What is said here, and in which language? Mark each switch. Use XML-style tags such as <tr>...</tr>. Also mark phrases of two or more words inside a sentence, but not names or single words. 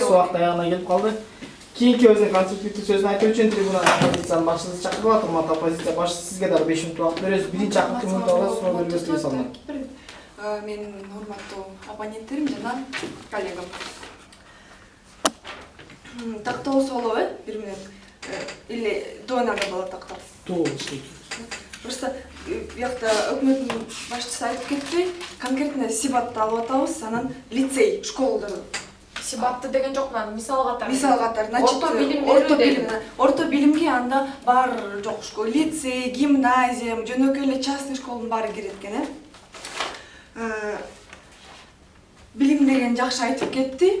<ky>Убакыт аягына келип калды. Кийинки өзүнүн конструктивдүү сөзүн айтуу үчүн трибуна оппозициянын башчысы чакырылат. Урматтуу оппозиция башчысы, сизге дагы 5 мүнөт убакыт беребиз. Биринчи акыркы мүнөттө суроо берүүгө тыюу салынат. Менин урматтуу оппоненттерим жана коллегам. Тактоосу болобу, 1 мүнөт.</ky> <ru>Или до надо было тактап.</ru> <ky>Просто бuyakta өкмөттүн башчысы айтып кетти, конкретно сибатты алып атабыз, анан лицей, школдар. Сибатты деген жок, мисал катары. Мисал катары, значит, орто билимге анда бар жок, лицей, гимназия, жөнөкөй эле частный школдун баары кирет экен, билим деген жакшы айтып кетти.</ky>